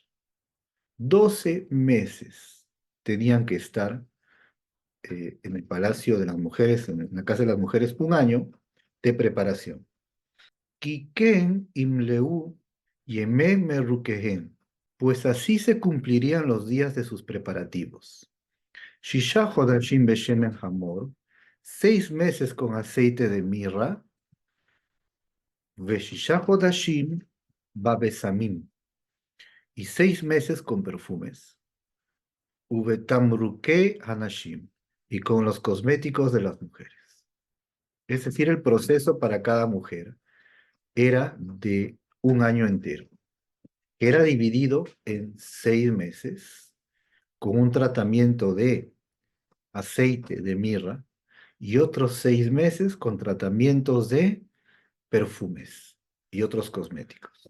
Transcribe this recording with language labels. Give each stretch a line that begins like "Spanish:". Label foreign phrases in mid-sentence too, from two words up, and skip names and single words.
Spanish: 12 meses tenían que estar en el palacio de las mujeres, en la casa de las mujeres, un año de preparación.
Hebrew: כי כן ימלאו ימי מרוקיהן,
Spanish: pues así se cumplirían los días de sus preparativos.
Hebrew: ששה חדשים בשמן המר,
Spanish: 6 meses con aceite de mirra,
Hebrew: וששה חדשים בבשמים,
Spanish: y 6 meses con perfumes.
Hebrew: ובתמרוקי הנשים,
Spanish: y con los cosméticos de las mujeres. Es decir, el proceso para cada mujer era de un año entero. Era dividido en 6 meses con un tratamiento de aceite de mirra y otros 6 meses con tratamientos de perfumes y otros cosméticos.